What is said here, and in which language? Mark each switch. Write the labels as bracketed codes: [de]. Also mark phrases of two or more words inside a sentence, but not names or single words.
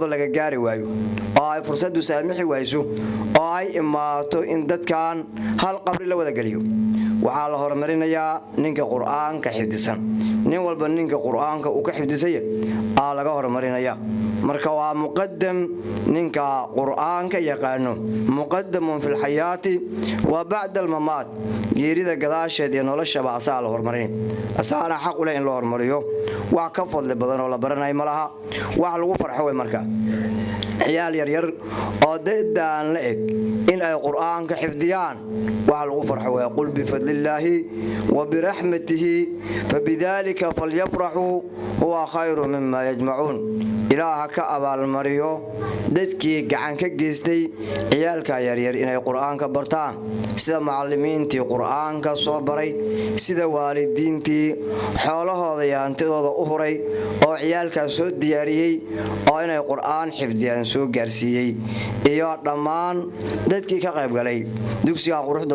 [so] laga gaari waayo oo ay fursad u saamixi wayso oo ay imaato in dadkan hal qabri la wada galiyo waxaa la hormarinayaa ninka quraanka xifdisan nin walba ninka quraanka uu ka xifdisay laga hormarinaya marka waa muqaddam ninka quraanka yaqaano [ar] مقدم في الحياة وبعد الممات [so] geerida gadaasheed iyo noloshaba asaa la hormarin asaana xaq u leh in la hormariyo wax ka fadli badan oo la baranay malaha wax lagu farxo way marka ciyaal yar yar oo deedaan la eg in ay quraanka xifdiyaan wax lagu farxo way [ar] قل بفضل الله وبرحمته فبذلك فليفرحوا هو خير مما يجمعون [so] ilaaha ka abaalmariyo dadkii gacan ka geystay ciyaalka yaryar inay qur'aanka bartaan sida macallimiintii qur'aanka soo baray sida waalidiintii xoolahooda iyo hantidooda u huray oo ciyaalkaas soo diyaariyey oo inay qur'aan xifdiyaan soo gaarsiiyey iyo dhammaan dadkii ka qaybgalay dugsigan quruxda